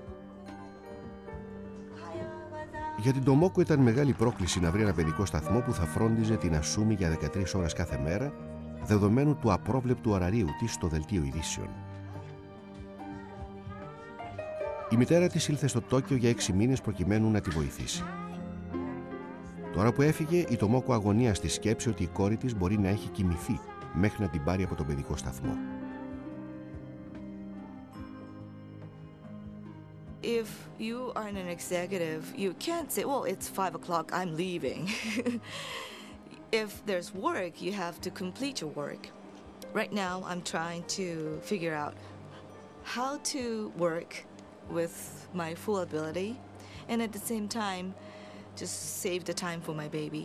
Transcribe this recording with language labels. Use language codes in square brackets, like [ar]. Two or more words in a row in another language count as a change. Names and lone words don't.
[el] Για την Τομόκο ήταν μεγάλη πρόκληση να βρει ένα παιδικό σταθμό που θα φρόντιζε την Ασούμι για 13 ώρες κάθε μέρα, δεδομένου του απρόβλεπτου ωραρίου της στο δελτίο ειδήσεων. Η μητέρα της ήλθε στο Τόκιο για 6 μήνες προκειμένου να τη βοηθήσει. Τώρα που έφυγε, η Τομόκο αγωνία στη σκέψη ότι η κόρη της μπορεί να έχει κοιμηθεί μέχρι να την πάρει από τον παιδικό σταθμό. [en] If you are an executive, you can't say, well, it's 5 o'clock, I'm leaving. If there's work, you have to complete your work. Right now, I'm trying to figure out how to work with my full ability and at the same time just save the time for my baby.